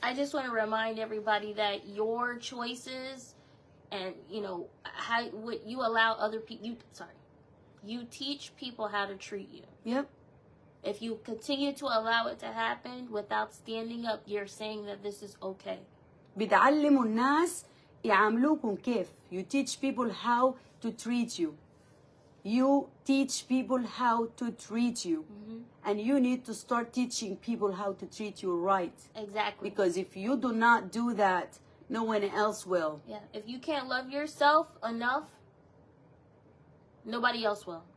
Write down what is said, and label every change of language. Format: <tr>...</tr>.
<en>I just want to remind everybody that your choices and, you know, how what you allow other people, you teach people how to treat you. Yep. If you continue to allow it to happen without standing up, you're saying that this is okay.</en> <ar>بتعلموا الناس يعاملوكم كيف.</ar> <en>You teach people how to treat you. You teach people how to treat you. And you need to start teaching people how to treat you right. Exactly. Because if you do not do that, no one else will. Yeah. If you can't love yourself enough, nobody else will.</en>